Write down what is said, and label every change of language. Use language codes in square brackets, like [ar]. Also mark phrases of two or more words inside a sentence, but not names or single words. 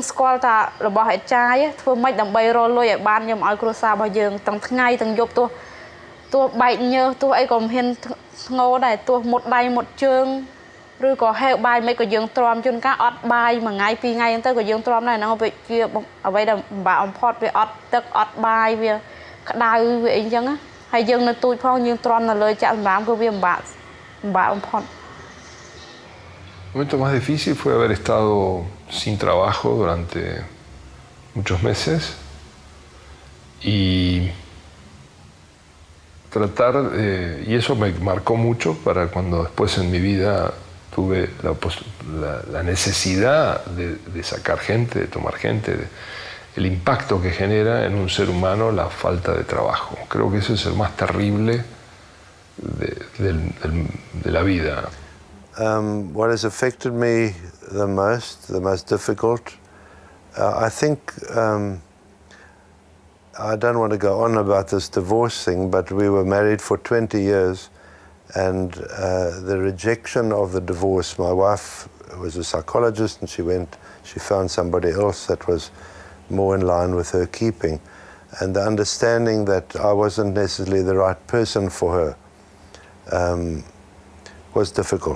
[km] ស្គាល់ថារបស់អេចាយធ្វើម៉េចដើម្បីរកលុយឲ្យបានខ្ញុំឲ្យគ្រួសាររបស់យើងទាំងថ្ងៃទាំងយប់ទោះបែកញើសទោះអីក៏មិនហ៊ានធ្ងោដែរទោះមុតដៃមុតជើងឬក៏ហេវបាយមិនក៏យើងទ្រាំជួនកាលអត់បាយមួយថ្ងៃពីរថ្ងៃហ្នឹងទៅក៏យើងទ្រាំដែរហ្នឹងវាអ្វីដែលពិបាកបំផុតវាអត់ទឹកអត់បាយវាក្តៅវាអីចឹងហើយយើងនៅទូចផងយើងទ្រាំនៅលើចាក់សម្រាមគឺវាពិបាកបំផុត [es] El momento más difícil fue haber estado sin trabajo durante muchos meses y tratar, y eso me marcó mucho para cuando después en mi vida tuve la necesidad de sacar gente, de tomar gente, el impacto que genera en un ser humano la falta de trabajo. Creo que eso es el más terrible de la vida. [en] What has affected me the most difficult, I think, I don't want to go on about this divorce thing, but we were married for 20 years and the rejection of the divorce, my wife was a psychologist and she found somebody else that was more in line with her keeping, and the understanding that I wasn't necessarily the right person for her was difficult.